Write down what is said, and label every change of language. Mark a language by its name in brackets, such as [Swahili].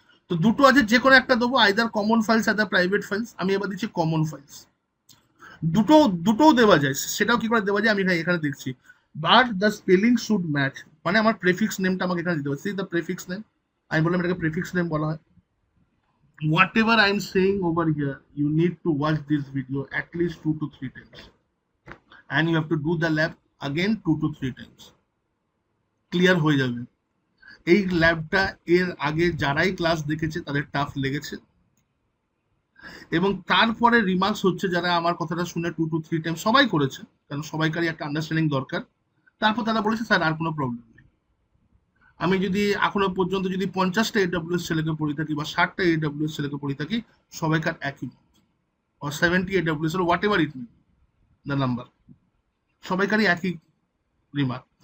[Bangla] তো দুটো আছে, যে কোনো একটা দেবো, either common files either private files. আমি এবার দিচ্ছি কমন ফাইলস। দুটো দুটোও দেওয়া যায়, সেটাও কি করে দেওয়া যায় আমি এখানে দেখছি। [English] but the spelling should match, [Bangla] মানে আমার প্রেফিক্স নেমটা আমাকে এখানে দিতে হবে। [English] see the prefix name, [Bangla] আমি বললাম এটাকে প্রেফিক্স নেম বলা হয়। [English] Whatever I'm saying over here, you need to watch this video at least 2 to 3 times, and you have to do the lab again 2 to 3 times. [Bangla] Clear হয়ে যাবে। এই ল্যাবটা এর আগে যারাই ক্লাস দেখেছে তাদের টাফ লেগেছে, এবং তারপরে রিমার্কস হচ্ছে যারা আমার কথাটা শুনে 2 to 3 টাইম সবাই করেছে, কারণ সবাইকারই একটা আন্ডারস্ট্যান্ডিং দরকার। তারপর তারা বলেছে স্যার আর কোনো প্রবলেম নেই। আমি যদি এখনো পর্যন্ত যদি 50টা AWS ছেলেকে পড়ে থাকি বা 60টা AWS ছেলেকে পড়ে থাকি, সবাইকার একই, [English] or 70 AWS or whatever it may be, the number, [Bangla] সবাইকারই একই রিমার্ক।